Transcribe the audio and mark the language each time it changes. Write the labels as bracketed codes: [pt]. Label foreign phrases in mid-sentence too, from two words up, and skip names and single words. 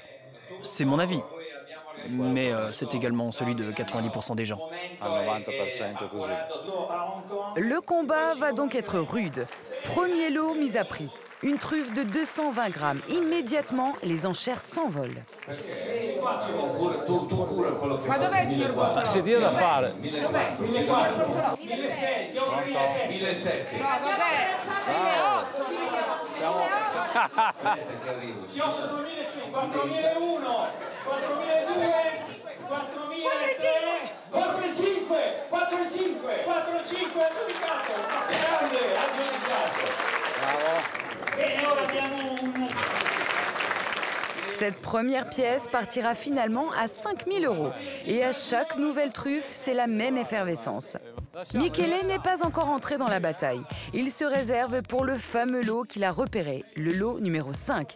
[fr] C'est mon avis. Mais c'est également celui de 90% des gens. Le combat va donc être rude. Premier lot mis à prix. Une truffe de 220 grammes. Immédiatement, les enchères s'envolent. [it] Ma dov'è il signor Guardo? Si dia da fare. 1.600, io 1.700. No, vabbè. Ci vediamo. Siamo... 4.500, 4.001, 4.002, 4.003, 4.500, 4.500 aggiudicato. Grande, aggiudicato. Bravo. Bene, ora abbiamo un... [fr] Cette première pièce partira finalement à 5 000 €. Et à chaque nouvelle truffe, c'est la même effervescence. Michele n'est pas encore entré dans la bataille. Il se réserve pour le fameux lot qu'il a repéré, le lot numéro 5.